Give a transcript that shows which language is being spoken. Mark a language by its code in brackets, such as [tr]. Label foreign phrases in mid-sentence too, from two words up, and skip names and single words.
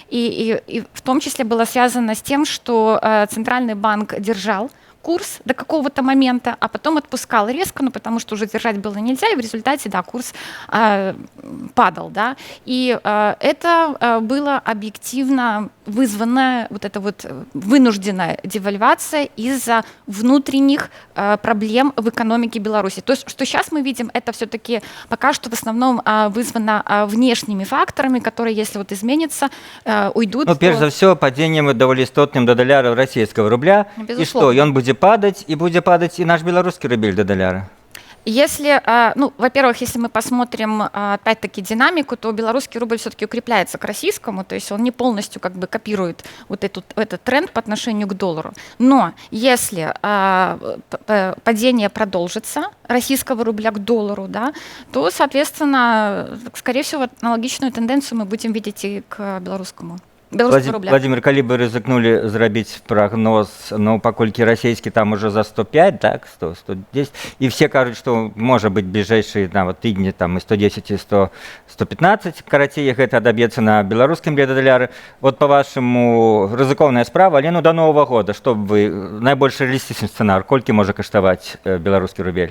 [ru] и в том числе было связано с тем, что Центральный банк держал курс до какого-то момента, а потом отпускал резко, ну, потому что уже держать было нельзя, и в результате, да, курс падал, да, и это было объективно вызвано, вот эта вот вынужденная девальвация из-за внутренних проблем в экономике Беларуси. То есть, что сейчас мы видим, это все-таки пока что в основном вызвано внешними факторами, которые, если вот изменятся, уйдут. [be] Ну, перш за все, падением даволі істотным да даляра расійскага рубля, і што, ён будзе падаць, і будзе падаць і наш беларускі рубель да даляра? [ru] Если, ну, во-первых, если мы посмотрим, опять-таки, динамику, то белорусский рубль все-таки укрепляется к российскому, то есть он не полностью как бы копирует вот этот тренд по отношению к доллару. Но если падение продолжится российского рубля к доллару, да, то, соответственно, скорее всего, аналогичную тенденцию мы будем видеть и к белорусскому. [be] беларускага рубля. Владимир, калі бы рызыкнулі зрабіць прагноз, ну, паколькі расійскі там уже за 105, так, 100, 110, і все кажуць, што можа быць бліжэйшыя нават тыдні там і 110, і 100, 115, карацей, гэта адаб'ецца на беларускім ледадаляры. Вот, па-вашаму, рызыкоўная справа, але ну, до Новага года, што б вы, найбольш рэалістычны сцэнар, колькі можа каштаваць беларускі рубель?